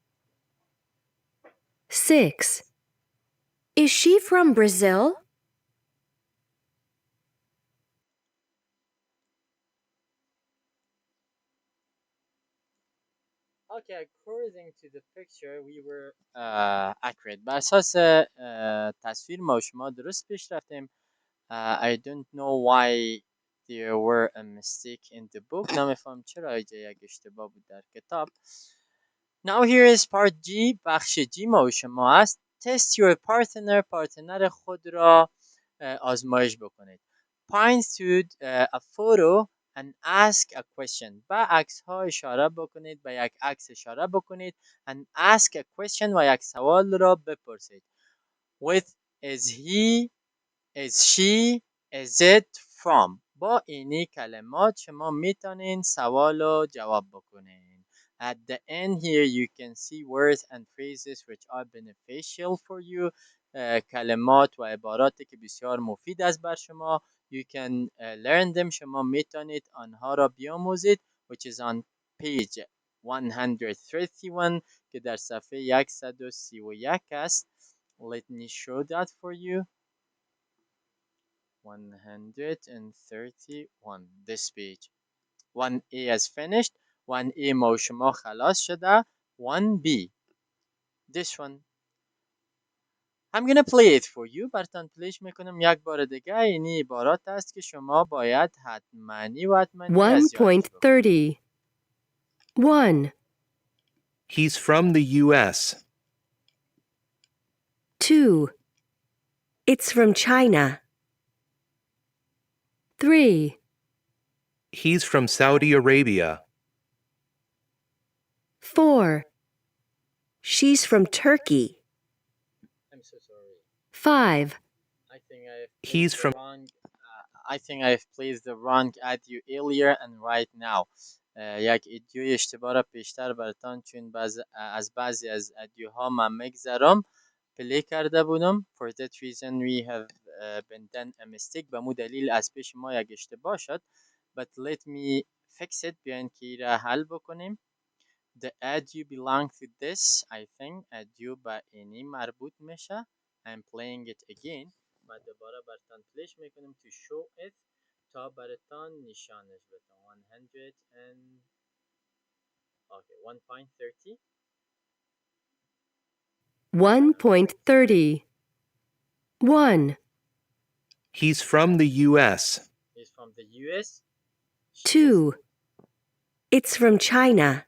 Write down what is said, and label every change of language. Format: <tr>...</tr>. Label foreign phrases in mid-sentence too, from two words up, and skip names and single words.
<en>6. Is she from Brazil? Okay, according to the picture, we were accurate.</en> <fa>بر اساس تصویر ما و شما درست پیش رفتیم.</fa> <en>I don't know why there were a mistake in the book.</en> <fa>نمیفهم چرا اینجا یک اشتباه بود در کتاب.</fa> <en>Now here is part G.</en> <fa>بخش G ما و شما است.</fa> <en>Test your partner.</en> <fa>پارتنر خود را آزمایش بکنید.</fa> <en>Point to a photo and ask a question.</en> <fa>به عکس ها اشاره بکنید. به یک عکس اشاره بکنید.</fa> <en>And ask a question</en> <fa>و یک سوال را بپرسید.</fa> <en>With is he, is she, is it from.</en> <fa>با اینی کلمات شما میتونین سوال رو جواب بکنین.</fa> <en>At the end here you can see words and phrases which are beneficial for you.</en> <fa>کلمات و عباراتی که بسیار مفید است بر شما.</fa> <en>You can learn them.</en> <fa>شما میتونید آنها را بیاموزید.</fa> <en>Which is on page 131</en> <fa>که در صفحه 131 است.</fa> <en>Let me show that for you. 131 this page. 1A is finished.</en> <fa>1A ما و شما خلاص شده.</fa> <en>1B this one. I'm gonna play it for you.</en> <fa>براتون پلیش میکنم یک بار دیگه. اینی عبارات است که شما باید حتمانی و حتمانی از یادش بکنید.</fa> <en>1.30. 1, He's from the U.S. 2. It's from China. 3, He's from Saudi Arabia. 4. She's from Turkey. I'm so sorry. 5, I think I have He's from- I think I have placed the wrong audio earlier and right now.</en> <fa>یک ایدیوی اشتباه را پیشتر براتان چون از بعضی از ادیوها من میگذرم پلی کرده بودم.</fa> <en>For that reason we have been done a mistake.</en> <fa>به مو دلیل از پیش ما یک اشتباه شد.</fa> <en>But let me fix it.</en> <fa>بیاین که ای را حل بکنیم.</fa> <en>The audio belong to this. I think audio</en> <fa>به اینی مربوط میشه.</fa> <en>I'm playing it again.</en> <fa>و دوباره براتان پلیش میکنم</fa> <en>to show it</en> <fa>تا براتان نشانش بدم.</fa> <en>100 and okay 1.30. 1.30. 1, He's from the U.S. He's from the US. 2. It's from China.</en>